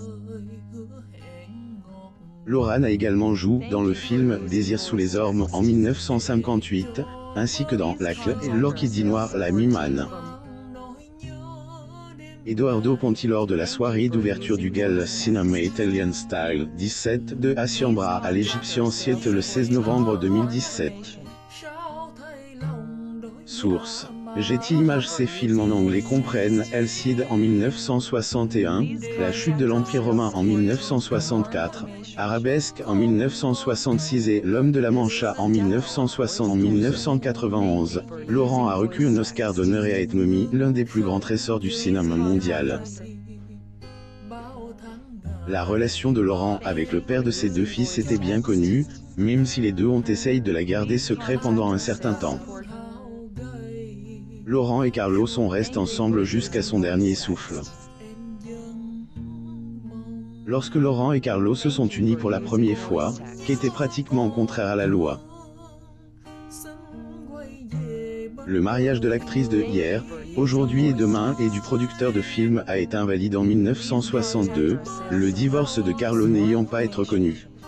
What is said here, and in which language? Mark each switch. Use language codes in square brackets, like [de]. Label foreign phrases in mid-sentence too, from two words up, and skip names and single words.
[fr] Loren a également joué dans le film Désir sous les ormes en 1958, ainsi que dans La Clé et l'Orchidie noire. La Mimane. Edoardo Ponti lors de la soirée d'ouverture du gala Cinema Italian Style 17 de Hacienda à l'Egyptian Theatre le 16 novembre 2017. [vi] sao thay lòng đối với [fr] Source. Getty Images. Ces films en anglais comprennent El Cid en 1961, La chute de l'Empire romain en 1964, Arabesque en 1966 et L'homme de la Mancha en 1960. En 1991, Loren a reçu un Oscar d'honneur et a été nommé l'un des plus grands trésors du cinéma mondial. [vi] bao tháng ngày [fr] La relation de Loren avec le père de ses deux fils était bien connue, même si les deux ont essayé de la garder secret pendant un certain temps. [vi] thao gầy [fr] Loren et Carlo sont restés ensemble jusqu'à son dernier souffle. [vi] em vẫn mong [fr] Lorsque Loren et Carlo se sont unis pour la première fois, qui était pratiquement contraire à la loi. Le mariage de l'actrice de Hier, Aujourd'hui et Demain et du producteur de film a été invalide en 1962, le divorce de Carlo n'ayant pas été reconnu.